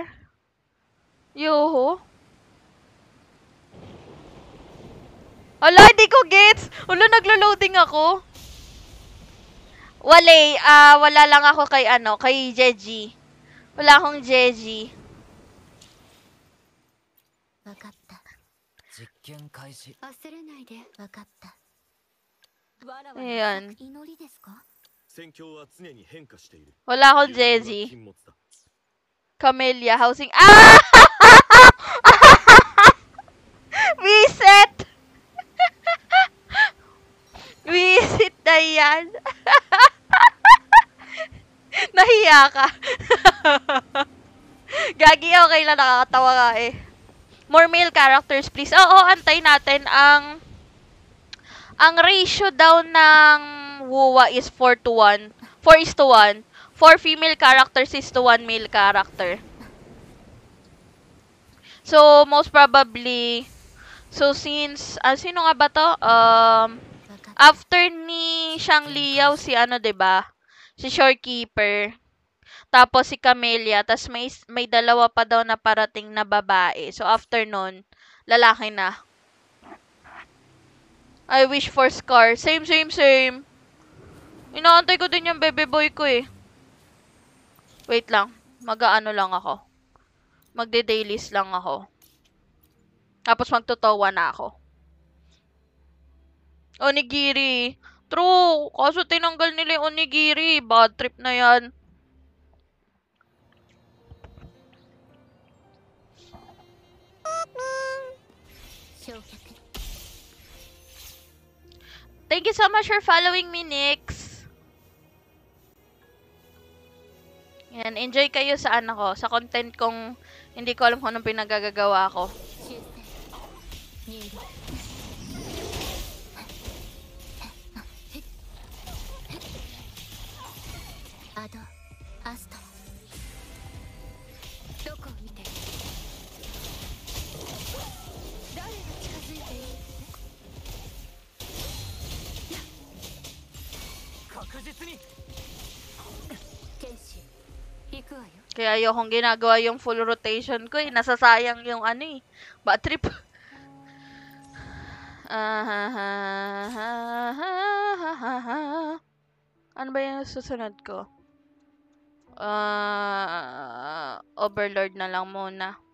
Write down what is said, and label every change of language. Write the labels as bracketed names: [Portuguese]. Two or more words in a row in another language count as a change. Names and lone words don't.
[Filipino] Yoho? Ala, hindi ko gets! Ulo, naglo-loading ako. Wala lang ako kay Jeji. Wala akong Jeji. [Japanese] わかった。実験開始。忘れないで。わかった。 [Filipino] Ayan. [Japanese] 祈りですか？戦況は常に変化している。 [Filipino] Wala akong [Japanese] 油断は [Filipino] Jeji. [Japanese] 禁物だ。 [English] Camellia, housing... Ah! Reset! [Filipino] Reset na yan. Nahiya ka. Gagi, okay lang. Nakakatawa nga eh. [English] More male characters, please. [Filipino] Oo, antay natin ang ratio daw ng WoWA is 4:1. 4:1. [English] 4 female characters is to 1 male character. So, most probably, so since, [Filipino] sino nga ba to? [Japanese] 分かった [Filipino] After ni Shang Liao, si ano, 'di ba? Si Shorekeeper. Tapos si Camellia, tas may dalawa pa daw na parating na babae. So after nun, lalaki na. [English] I wish for Scar. Same, same, same. [Filipino] Inaantay ko din yung [English] baby boy [Filipino] ko eh. Wait lang. Mag-aano lang ako. Magde-dailies lang ako. Tapos magtotowa na ako. [English] Onigiri. True. [Filipino] Kaso tinanggal nila yung onigiri. [English] Bad trip [Filipino] na yan. [English] Thank you so much for following me, Nix. [Filipino] Yan, enjoy kayo sa ano ko, sa content kong hindi ko alam kung anong pinagagagawa ko. [Japanese] 修正入力アドアストどこを見てる誰が近づいている確実に剣士行くわよ [Filipino] Kaya ayokong ginagawa yung full rotation ko eh. Nasasayang yung ano eh. [English] Bad trip. [Filipino] Ano ba yung susunod ko? Overlord na lang muna.